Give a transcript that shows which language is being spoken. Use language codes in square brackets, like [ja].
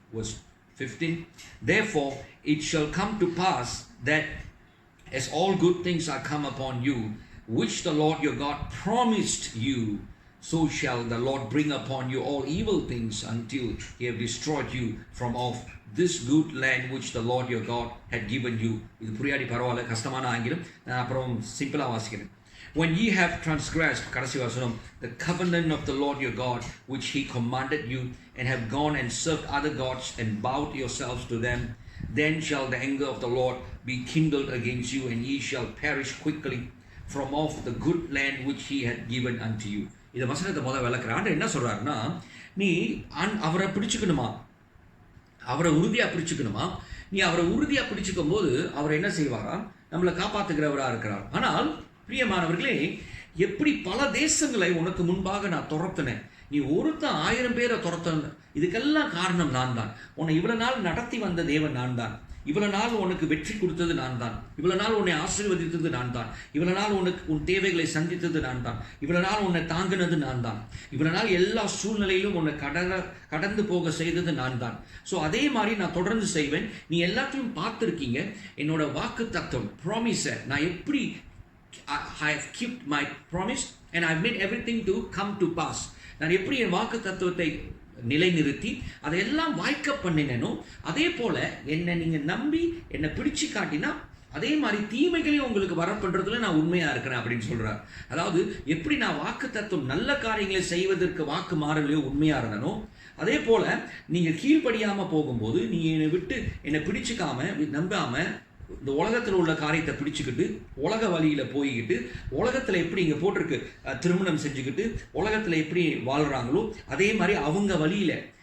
[en] Verse 15, therefore it shall come to pass that as all good things are come upon you, which the Lord your God promised you, so shall the Lord bring upon you all evil things until he have destroyed you from off this good land which the Lord your God had given you. [ta] இது புரியாடி பரவாயில்ல, கஷ்டமான ஆங்கிலம், நான் அப்புறம் சிம்பிளா வாசிக்கிறேன். [en] When ye have transgressed, [ta] கடைசி வசனம், [en] the covenant of the Lord your God which he commanded you, and have gone and served other gods and bowed yourselves to them, then shall the anger of the Lord be kindled against you, and ye shall perish quickly from off the good land which he had given unto you. [ta] இந்த வசனத்தை முதல் விளக்குற ஆண்டு என்ன சொல்றாருன்னா, நீ அவரை பிடிச்சுக்கணுமா, அவரை உறுதியாக பிடிச்சுக்கணுமா. நீ அவரை உறுதியாக பிடிச்சுக்கும் போது அவர் என்ன செய்வாரா, நம்மளை காப்பாற்றுகிறவராக இருக்கிறார். ஆனால் பிரியமானவர்களே, எப்படி பல தேசங்களை உனக்கு முன்பாக நான் துரத்தினேன், நீ ஒருத்தன் 1000 பேரை துரத்த, இதுக்கெல்லாம் காரணம் நான் தான். உன்னை இவ்வளவு நாள் நடத்தி வந்த தேவன் நான் தான். இவ்வளவு நாள் உனக்கு வெற்றி கொடுத்தது நான் தான். இவ்வளவு நாள் உன்னை ஆசீர்வதித்தது நான் தான். இவ்வளவு நாள் உனக்கு உன் தேவைகளை சந்தித்தது நான் தான். இவ்வளவு நாள் உன்னை தாங்கினது நான் தான். இவ்வளவு நாள் எல்லா சூழ்நிலையிலும் உன்னை கடந்து போக செய்தது நான் தான். ஸோ அதே மாதிரி நான் தொடர்ந்து செய்வேன். நீ எல்லாத்தையும் பார்த்துருக்கீங்க. என்னோட வாக்கு தத்துவம் ப்ராமிஸை நான் எப்படி [en] I have kept my promise and I have made everything to come to pass. [ta] நான் எப்படி என் வாக்கு தத்துவத்தை நிலைநிறுத்தி அதையெல்லாம் வாய்க்க பண்ணினேனோ, அதே போல என்னை நீங்க நம்பி என்னை பிடிச்சு காட்டினா அதே மாதிரி தீமைகளையும் உங்களுக்கு வர பண்றதுல நான் உண்மையா இருக்கிறேன் அப்படின்னு சொல்றார். அதாவது எப்படி நான் வாக்கு தத்துவம் நல்ல காரியங்களை செய்வதற்கு வாக்கு மாறலையோ உண்மையா இருந்தனோ, அதே போல நீங்க கீழ்ப்படியாம போகும்போது நீ என்னை விட்டு என்னை பிடிச்சுக்காம நம்பாம இந்த உலகத்தில் உள்ள காரியத்தை பிடிச்சுக்கிட்டு உலக வழியில போய்கிட்டு உலகத்தில் எப்படி இங்கே போட்டிருக்கு திருமணம் செஞ்சுக்கிட்டு உலகத்தில் எப்படி வாழ்கிறாங்களோ அதே மாதிரி அவங்க வழியில